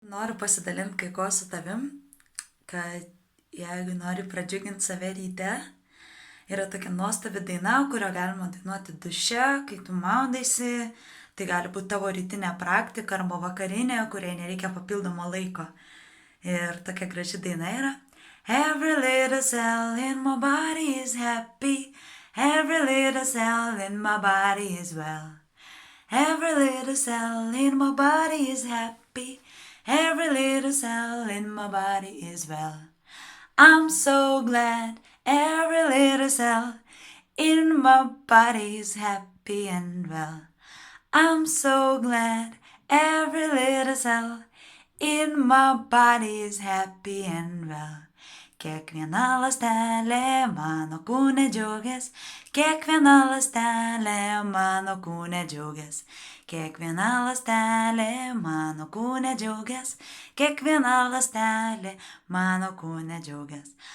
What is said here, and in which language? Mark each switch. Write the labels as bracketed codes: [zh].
[lt] Noriu pasidalinti kai ko su tavim, kad jeigu nori pradžiuginti save ryte, yra tokia nuostabi daina, kurio galima dainuoti duše, kai tu maudaisi, tai gali būti tavo rytinė praktika arba vakarinė, kuriai nereikia papildomo laiko. Ir tokia graži daina yra. [en] Every little cell in my body is happy, every little cell in my body is well. Every little cell in my body is happy, every little cell in my body is well. I'm so glad every little cell in my body is happy and well. I'm so glad every little cell in my body is happy and well. [lt] Kiekviena ląstelė mano kūne džiaugias, kiekviena ląstelė mano kūne džiaugias, kiekviena ląstelė mano kūne džiaugias, kiekviena ląstelė mano kūne džiaugias.